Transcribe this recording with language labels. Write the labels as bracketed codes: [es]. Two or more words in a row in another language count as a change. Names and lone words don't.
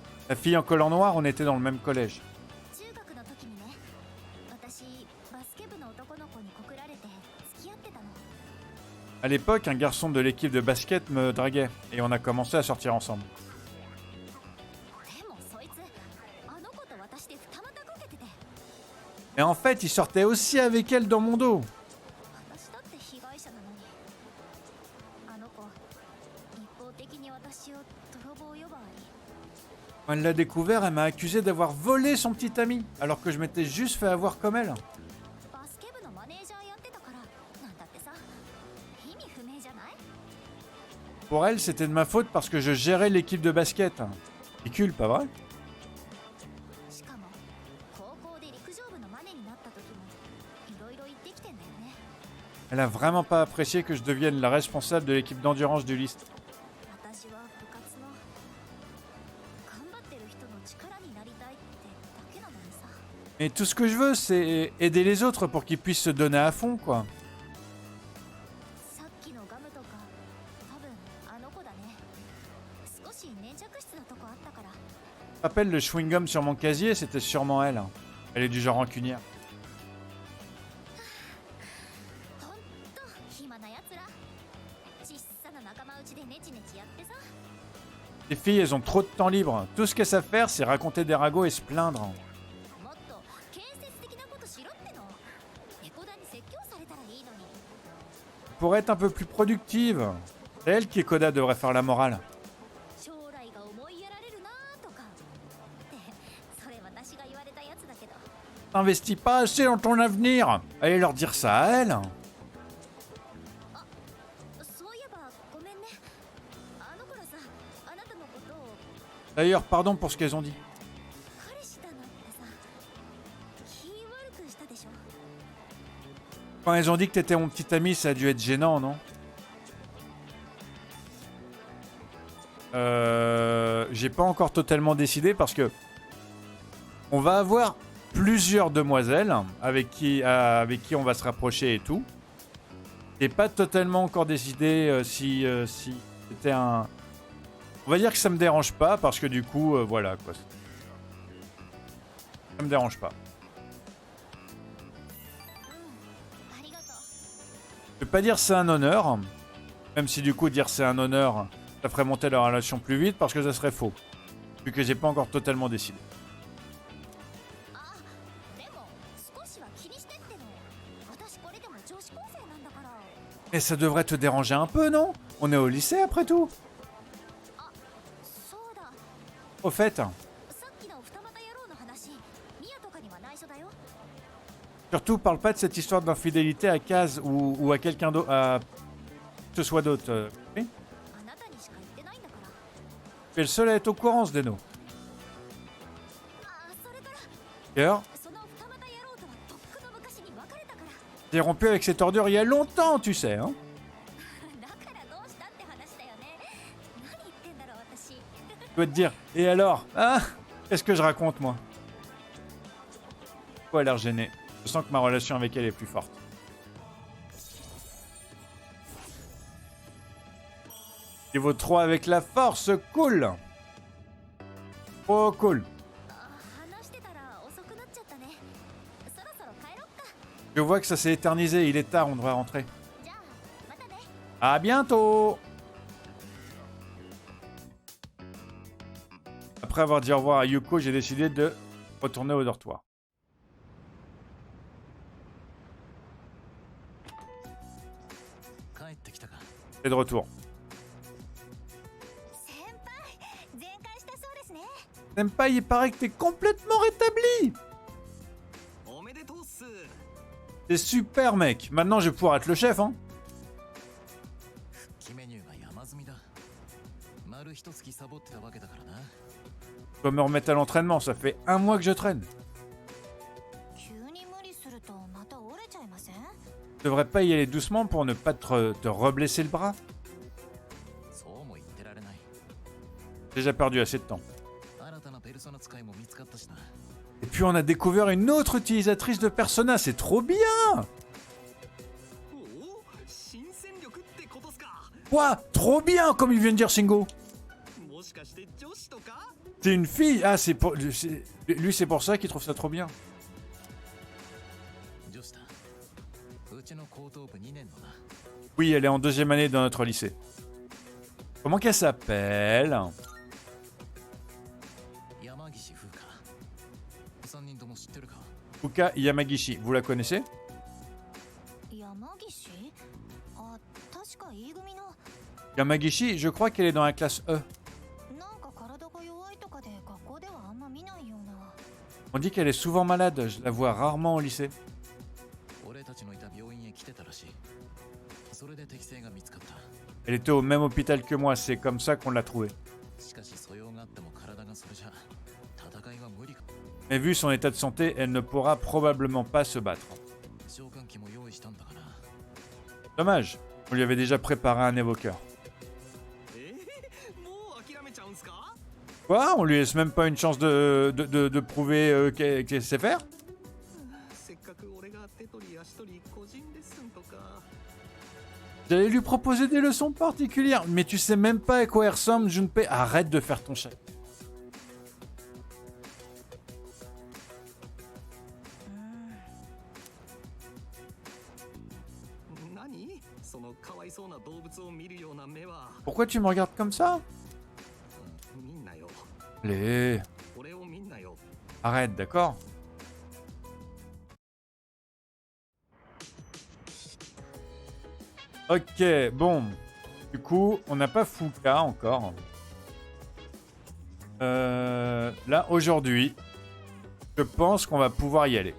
[fr] La fille en collant noir, on était dans le même collège. [ja] 中学の時にね、私バスケ部の男の子に告られて付き合ってたの。 [fr] À l'époque, un garçon de l'équipe de basket me draguait et on a commencé à sortir ensemble. [ja] でもそいつあの子と私で二股かけてて、 [fr] Et en fait, il sortait aussi avec elle dans mon dos. [ja] 私だって被害者なのに。あの子一方的に私を泥棒呼ばわり。 [fr] Quand elle l'a découvert, elle m'a accusé d'avoir volé son petit ami, alors que je m'étais juste fait avoir comme elle. [ja] バスケ部のマネージャーやってたからなんだってさ。意味不明じゃない？ [fr] Pour elle, c'était de ma faute parce que je gérais l'équipe de basket. Ridicule, pas vrai? [ja] しかも高校で陸上部のマネになった時もいろいろ言ってきてんだよね。 [fr] Elle a vraiment pas apprécié que je devienne la responsable de l'équipe d'endurance du lycée. [ja] 私は部活の頑張ってる人の力になりたいってだけなのにさ。 [fr] Et tout ce que je veux, c'est aider les autres pour qu'ils puissent se donner à fond, quoi. [ja] さっきのガムとか多分あの子だね。少し粘着質なとこあったから。 [fr] Je rappelle le chewing-gum sur mon casier, c'était sûrement elle. Elle est du genre rancunière. [ja] ほんと暇なやつら。ちっさな仲間内でネチネチやってさ。 [fr] Les filles, elles ont trop de temps libre. Tout ce qu'elles savent faire, c'est raconter des ragots et se plaindre. [ja] もっと建設的なことしろっての。猫田に説教されたらいいのに。 [fr] Pour être un peu plus productive. C'est elle qui, Koda, devrait faire la morale. [ja] 将来が思いやられるなとか。ってそれ私が言われたやつだけど。 [fr] T'investis pas assez dans ton avenir. Allez leur dire ça à elle. [ja] そういえばごめんね。あの頃さ、あなたのことを [fr] D'ailleurs, pardon pour ce qu'elles ont dit. [ja] 彼氏だなんてさ、気悪くしたでしょ。 [fr] Quand elles ont dit que t'étais mon petit ami, ça a dû être gênant, non? J'ai pas encore totalement décidé parce que on va avoir plusieurs demoiselles avec qui on va se rapprocher et tout. J'ai pas totalement encore décidé si c'était un... On va dire que ça me dérange pas parce que du coup, voilà quoi. Ça me dérange pas. [ja] ありがとう。 [fr] Je vais pas dire c'est un honneur, même si du coup dire c'est un honneur, ça ferait monter la relation plus vite parce que ça serait faux, vu que j'ai pas encore totalement décidé. [ja] あ、でも少しは気にしてっての。私これでも女子高生なんだから。 [fr] Mais ça devrait te déranger un peu, non? On est au lycée après tout. [ja] そうだ。 [fr] Au fait, [ja] さっきの二股野郎の話、ミヤとかには内緒だよ。 [fr] surtout parle pas de cette histoire d'infidélité à Kaz ou à quelqu'un d'autre, à que ce soit d'autre. Oui? [ja] あなたにしか言ってないんだから。 [fr] Tu es le seul à être au courant, Zdeno. [ja] あ、それから [fr] D'ailleurs, [ja] その二股野郎とはとっくの昔に別れたから。 [fr] j'ai rompu avec cette ordure il y a longtemps, tu sais, hein? [ja] だからどうしたって話だよね。何言ってんだろう私。 [fr] Je dois te dire, et alors? Ah? Qu'est-ce que je raconte, moi? Pourquoi elle a l'air gênée? Je sens que ma relation avec elle est plus forte. Niveau 3 avec la force, cool! Oh, cool! [ja] あ、話してたら遅くなっちゃったね。そろそろ帰ろっか。 [fr] Je vois que ça s'est éternisé, il est tard, on devrait rentrer. [ja] じゃあまたね。 [fr] À bientôt! Après avoir dit au revoir à Yuko, j'ai décidé de retourner au dortoir. C'est de retour. [ja] 先輩、全開したそうですね。 [fr] Senpai, il paraît que t'es complètement rétabli! [ja] おめでとうっす。 [fr] C'est super, mec! Maintenant, je vais pouvoir être le chef, hein? [ja] 復帰メニューが山積みだ。丸一月サボってたわけだからな。 [fr] Je dois me remettre à l'entraînement, ça fait 1 mois que je traîne. [ja] 急に無理するとまた折れちゃいません？ [fr] Je devrais pas y aller doucement pour ne pas te reblesser le bras. [ja] そうも言ってられない。 [fr] J'ai déjà perdu assez de temps. [ja] 新たなペルソナ使いも見つかったしな。 [fr] Et puis on a découvert une autre utilisatrice de Persona, c'est trop bien! [ja] おお、新戦力ってことっすか。 [fr] Quoi? Trop bien, comme il vient de dire Shingo! [ja] もしかして女子とか？ [fr] C'est une fille. Ah, c'est pour... Lui, c'est pour ça qu'il trouve ça trop bien. [ja] 女子だ。うちの高等部2年のな。 [fr] Oui, elle est en 2e année dans notre lycée. Comment qu'elle s'appelle? [ja] 山岸風花。3人とも知ってるか？ [fr] Fuka Yamagishi. Vous la connaissez? [ja] 山岸あ、確か E 組の [fr] Yamagishi, je crois qu'elle est dans la classe E. [ja] なんか体が弱いとかで学校ではあんま見ないような。 [fr] On dit qu'elle est souvent malade. Je la vois rarement au lycée. [ja] 俺たちのいた病院へ来てたらしい。それで適性が見つかった。 [fr] Elle était au même hôpital que moi. C'est comme ça qu'on l'a trouvée. [ja] しかし素養があっても体がそれじゃ戦いは無理か。 [fr] Mais vu son état de santé, elle ne pourra probablement pas se battre. [ja] 召喚機も用意したんだから。 [fr] Dommage. On lui avait déjà préparé un évoqueur. [ja] もう諦めちゃうんすか？ [fr] Quoi? On lui laisse même pas une chance de prouver qu'elle sait faire? [ja] せっかく俺が手取り足取り個人レッスンとか。 [fr] J'allais lui proposer des leçons particulières. Mais tu sais même pas à quoi elle ressemble, Junpei. Arrête de faire ton chat. [ja] 何？そのかわいそうな動物を見るような目は。 [fr] Pourquoi tu me regardes comme ça? [ja] 見んなよ。 [fr] Allez, [ja] 俺を見んなよ。 [fr] arrête, d'accord? Ok, bon. Du coup, on n'a pas Fuka encore. Là, aujourd'hui, je pense qu'on va pouvoir y aller.